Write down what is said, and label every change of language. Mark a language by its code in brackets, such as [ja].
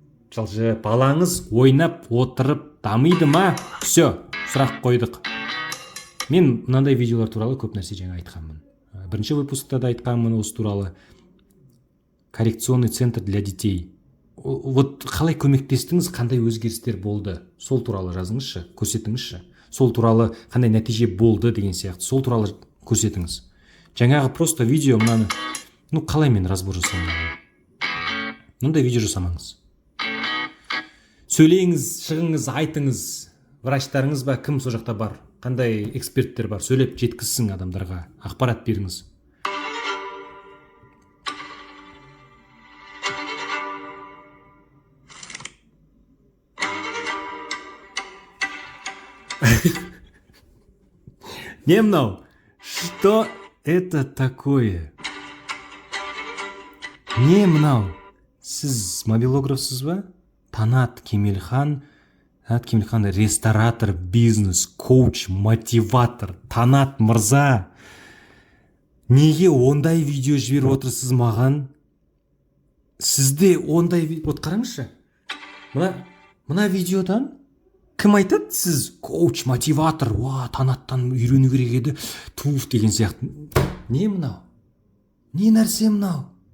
[kk] Жалжы балаңыз ойнап отырып дамиды ма? Все, сұрақ қойдық. Мен мынандай видеолар туралы көп нәрсе жаңа айтқанмын. Бірінші выпускта да айтқанмын осы туралы. [ru] Коррекционный центр для детей. [kk] Вот қалай көмектестіңіз, қандай өзгерістер болды? Сол туралы жазыңызшы, көрсетіңізші. Сол туралы қандай нәтиже болды деген сияқты. Сол туралы көрсетіңіз. Жаңағы просто видео мынаны, қалай мен разбор жасаймын? Мұндай видео жасамаңыз. Сөйлеңіз, шығыңыз, айтыңыз. Врачтарыңыз ба, кім сол жақта бар? Қандай эксперттер бар? Сөйлеп жеткізсін адамдарға, ақпарат беріңіз. Не мынау? [ru] Что это такое? [kk] Не мынау? Сіз мобилографсыз ба? Танат Кемелхан ресторатор, бизнес, коуч, мотиватор. Танат мырза. Неге ондай видео жіберіп отырсыз маған? Сізде ондай... Вот қараңызшы. Мына видеодан кім айтады? Сіз коуч, мотиватор, танаттан үйрену керек еді, туф деген сияқты. Не мынау? Не нәрсе мынау?